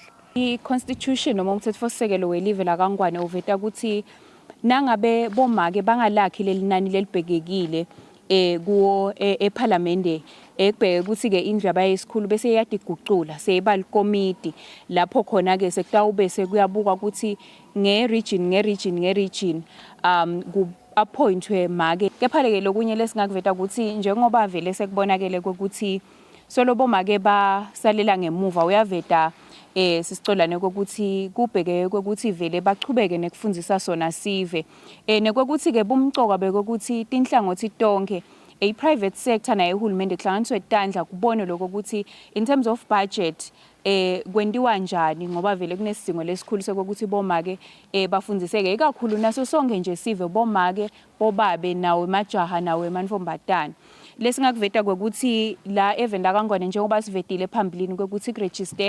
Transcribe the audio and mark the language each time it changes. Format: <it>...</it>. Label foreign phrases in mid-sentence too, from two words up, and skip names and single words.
<ss>I-constitution noma umthethosisekelo welive lakangwane uveta ukuthi nangabe bomake bangalakhi lelinani lelibhekekile kuwo eParliament ekubheke ukuthi ke indaba yesikhulu bese iyadigucula seyeba likomiti lapho khona ke sekutawube sekuyabuka ukuthi nge-region ku appointwe make. Kepha-ke lokunye lesingakuveta ukuthi njengoba vele sekubonakele ukuthi solo bomake basalela ngemuva uyaveta sisicolane kokuthi kubheke kokuthi vele bachubeke nekufundisa sona sive nekokuthi ke bumcoka bekokuthi tinhlangothi tonke</ss> <en>private sector</en> <ss>naye uhulumende kuhlanganiswe tandla kubone lokho ukuthi</ss> <en>in terms of budget</en> <ss>kwendiwa njani ngoba vele kunesidingo lesikhulu sokuthi bomake bafundiseke ikakhulu naso sonke nje sive bomake bobabe nawe majaha nawe manfombatana lesingakuveta ukuthi la event akangone njengoba sivetile phambilini ukuthi kuregister</ss>